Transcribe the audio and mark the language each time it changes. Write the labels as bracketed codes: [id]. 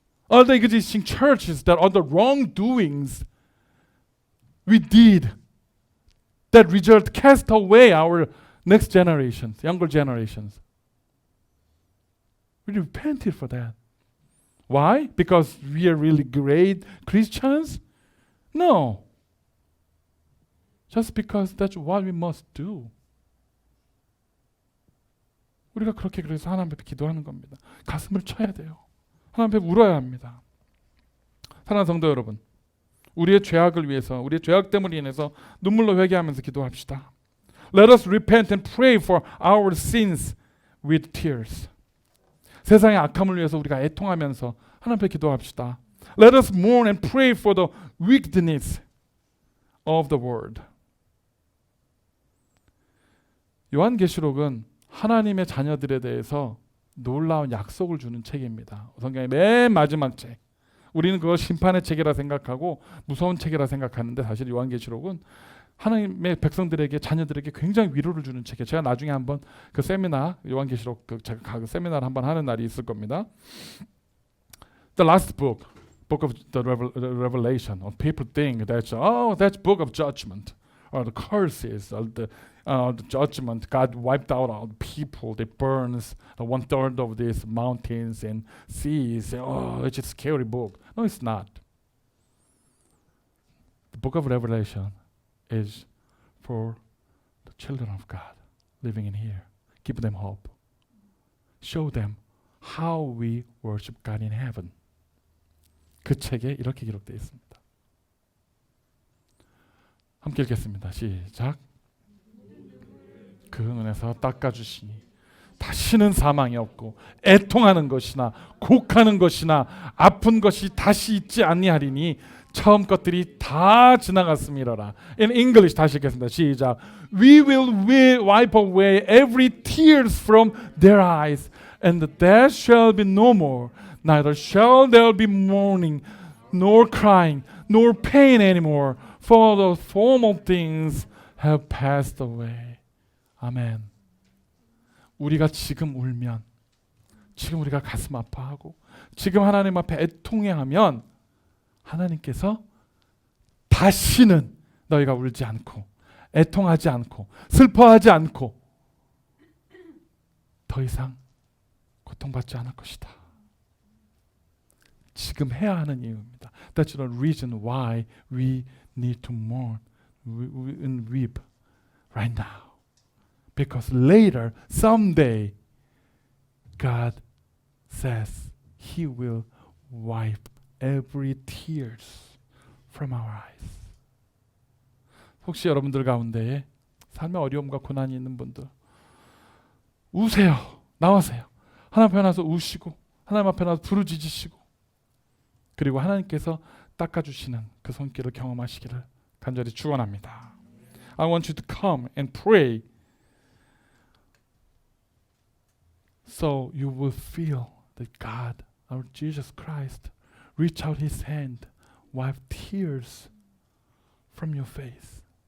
[en] All the existing churches that all the wrongdoings we did that result cast away our next generations, younger generations. We repented for that. Why? Because we are really great Christians? No. Just because that's what we must do. [ko] 우리가 그렇게 그래서 하나님 앞에 기도하는 겁니다. 가슴을 쳐야 돼요. 하나님 앞에 울어야 합니다. 사랑하는 성도 여러분, 우리의 죄악을 위해서, 우리의 죄악 때문에 인해서 눈물로 회개하면서 기도합시다. [en] Let us repent and pray for our sins with tears. [ko] 세상의 악함을 위해서 우리가 애통하면서 하나님 앞에 기도합시다. [en] Let us mourn and pray for the wickedness of the world. [ko] 요한계시록은 하나님의 자녀들에 대해서 놀라운 약속을 주는 책입니다. 성경의 맨 마지막 책. 우리는 그걸 심판의 책이라 생각하고 무서운 책이라 생각하는데 사실 요한계시록은 하나님의 백성들에게, 자녀들에게 굉장히 위로를 주는 책이에요. 제가 나중에 한번 그 세미나, 요한계시록 제가 그 세미나를 한번 하는 날이 있을 겁니다. [en] The last book of the Revelation. People think that's book of judgment, or the curses, or the judgment. God wiped out all the people. They burns 1/3 of these mountains and seas. Oh, it's a scary book. No, it's not. The book of Revelation is for the children of God living in here. Give them hope. Show them how we worship God in heaven. [ko] 그 책에 이렇게 기록되어 있습니다. 함께 읽겠습니다. 시작. 그 눈에서 닦아주시니 다시는 사망이 없고 애통하는 것이나 곡하는 것이나 아픈 것이 다시 있지 아니하리니 처음 것들이 다 지나갔음이로라. [en] In English [ko] 다시 읽겠습니다. 시작. [en] We will wipe away every tears from their eyes, and there shall be no more. Neither shall there be mourning, nor crying, nor pain anymore, for the former things have passed away. [ko] 아멘. 우리가 지금 울면, 지금 우리가 가슴 아파하고, 지금 하나님 앞에 애통해하면 하나님께서 다시는 너희가 울지 않고 애통하지 않고 슬퍼하지 않고 더 이상 고통받지 않을 것이다. 지금 해야 하는 이유입니다. [en] That's the reason why we need to mourn and weep right now. Because later, someday, God says He will wipe every tears from our eyes. [ko] 혹시 여러분들 가운데에 삶의 어려움과 고난이 있는 분들 우세요. 나와세요. 하나님 앞에 나서 우시고 하나님 앞에 나서 부르짖으시고 그리고 하나님께서 닦아주시는 그 손길을 경험하시기를 간절히 축원합니다. [en] I want you to come and pray so you will feel that God, our Jesus Christ, reach out His hand, wipe tears from your face.